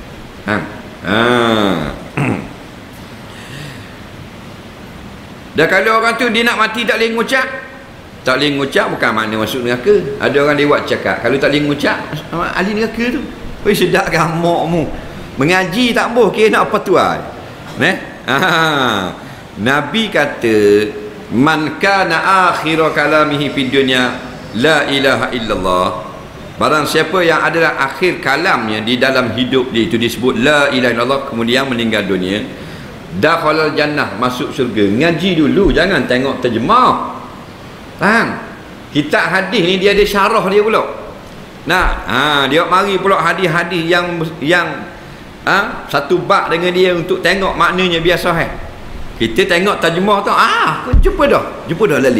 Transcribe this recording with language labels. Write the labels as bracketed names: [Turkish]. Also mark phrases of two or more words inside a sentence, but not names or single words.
[Malay] Dan kalau orang tu dia nak mati tak boleh ngucap, tak boleh ngucap bukan makna masuk neraka. Ada orang dia buat cakap kalau tak boleh ngucap ahli neraka tu. Oi sedap gamakmu. Mengaji tak boleh kira nak apa tuai. Nabi kata [Arabic] من كان آخر كلامه في الدنيا لا إله إلا الله. [Malay] Barang siapa yang adalah akhir kalamnya di dalam hidup dia itu disebut [Arabic] لا إله إلا الله, [Malay] kemudian meninggal dunia, [Arabic] دخل الجنة, [Malay] masuk syurga. Ngaji dulu, jangan tengok terjemah. Faham? Kitab hadis ni dia ada syarah dia pula. Dia mari pula hadis-hadis yang satu bab dengan dia untuk tengok maknanya biasa Kita tengok terjemah tu, jumpa dah lali.